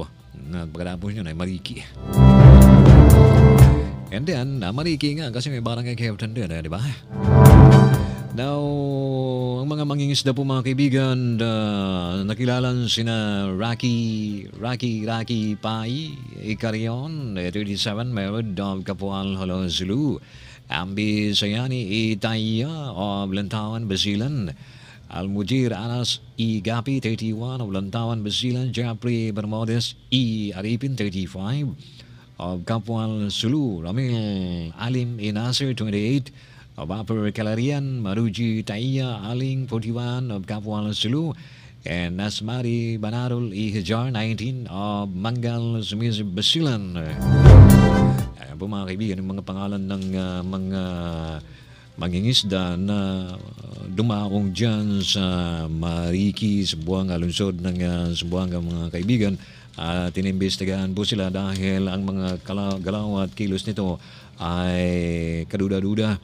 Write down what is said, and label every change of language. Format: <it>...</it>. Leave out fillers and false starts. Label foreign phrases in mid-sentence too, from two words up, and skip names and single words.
<tl>Pagkatapos yun ay Mariki.</tl> <en>And then,</en> <tl>Mariki nga kasi may barangay captain din, di ba? Now, ang mga mangingisda po mga kaibigan, nakilalan sina Rocky Pai Ikarion, 37,</tl> <en>married of Kapual Holo Zulu, Ambi Sayani Itaya of Lantawan, Basilan, Almujir Anas E. Gapi, 31, of Lantawan, Basilan, Japri Bermudez E. Aripin, 35, of Kapual Sulu, Ramil Alim E. Nasir, 28, of Upper Kalarian, Maruji Taiya Aling, 41, of Kapual Sulu, and Nasmari Banarul E. Hijar, 19, of Mangal Sumiz Basilan.</en> <tl>Ayan po mga kaibigan, yung mga pangalan ng mga mangingisda na dumaong dyan sa Mariki, Zamboanga, lungsod ng Zamboanga mga kaibigan. Tinimbestigahan po sila dahil ang mga galaw at kilos nito ay kaduda-duda.</tl>